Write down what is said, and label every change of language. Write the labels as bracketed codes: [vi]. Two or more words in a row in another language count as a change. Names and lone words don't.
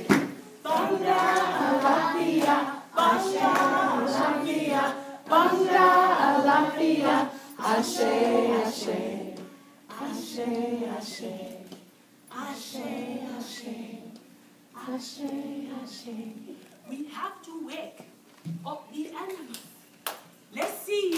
[yo] Banga Alafia, Banga Alafia, Banga Alafia, Ashe, Ashe. Ashe, Ashe. Ashe, Ashe. Ashe, Ashe. [en] We have to wake up the animals. Let's see